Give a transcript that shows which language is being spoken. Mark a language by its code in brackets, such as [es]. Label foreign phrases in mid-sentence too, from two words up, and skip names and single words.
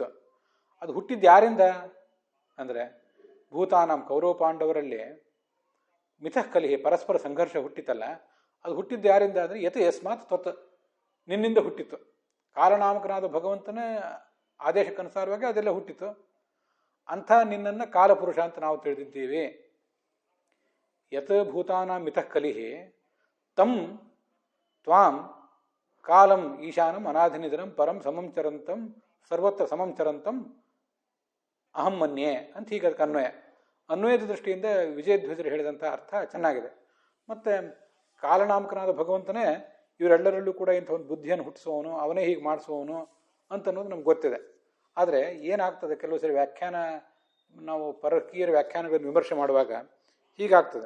[kn] ಅದು ಹುಟ್ಟಿದ್ದು ಯಾರಿಂದ ಅಂದರೆ ಭೂತಾನಾಂ ಕೌರವ ಪಾಂಡವರಲ್ಲಿ [sa] ಮಿಥಃ ಕಲಿಹಿ, [kn] ಪರಸ್ಪರ ಸಂಘರ್ಷ ಹುಟ್ಟಿತಲ್ಲ, ಅದು ಹುಟ್ಟಿದ್ದು ಯಾರಿಂದ ಅಂದರೆ [sa] ಯತ್ ಯಸ್ಮಾತ್ ತ್ವತ್, [kn] ನಿನ್ನಿಂದ ಹುಟ್ಟಿತು. ಕಾಲನಾಮಕನಾದ ಭಗವಂತನ ಆದೇಶಕ್ಕನುಸಾರವಾಗಿ ಅದೆಲ್ಲ ಹುಟ್ಟಿತು. ಅಂಥ ನಿನ್ನನ್ನು ಕಾಲಪುರುಷ ಅಂತ ನಾವು ತಿಳಿದಿದ್ದೀವಿ. [sa] ಯತ್ ಭೂತಾನಾಂ ಮಿಥಃ ಕಲಿಹಿ ತಂ ತ್ವಾಂ ಕಾಲಂ ಈಶಾನಂ ಅನಾಧಿನಿಧನಂ ಪರಂ ಸಮಂ ಚರಂತಂ ಸರ್ವತ್ರ ಸಮಂ ಚರಂತಂ ಅಹಂ ಮನ್ಯೆ [kn] ಅಂತ ಹೀಗೆ ಅದಕ್ಕೆ ಅನ್ವಯ. ಅನ್ವಯದ ದೃಷ್ಟಿಯಿಂದ ವಿಜಯಧ್ವಜರು ಹೇಳಿದಂಥ ಅರ್ಥ ಚೆನ್ನಾಗಿದೆ. ಮತ್ತು ಕಾಲನಾಮಕನಾದ ಭಗವಂತನೇ ಇವರೆಲ್ಲರಲ್ಲೂ ಕೂಡ ಇಂಥ ಒಂದು ಬುದ್ಧಿಯನ್ನು ಹುಟ್ಟಿಸುವವನು, ಅವನೇ ಹೀಗೆ ಮಾಡಿಸುವವನು ಅಂತನ್ನೋದು ನಮ್ಗೆ ಗೊತ್ತಿದೆ. ಆದರೆ ಏನಾಗ್ತದೆ, ಕೆಲವು ಸರಿ ವ್ಯಾಖ್ಯಾನ, ನಾವು ಪರಕೀಯರ ವ್ಯಾಖ್ಯಾನಗಳನ್ನು ವಿಮರ್ಶೆ ಮಾಡುವಾಗ ಹೀಗಾಗ್ತದೆ.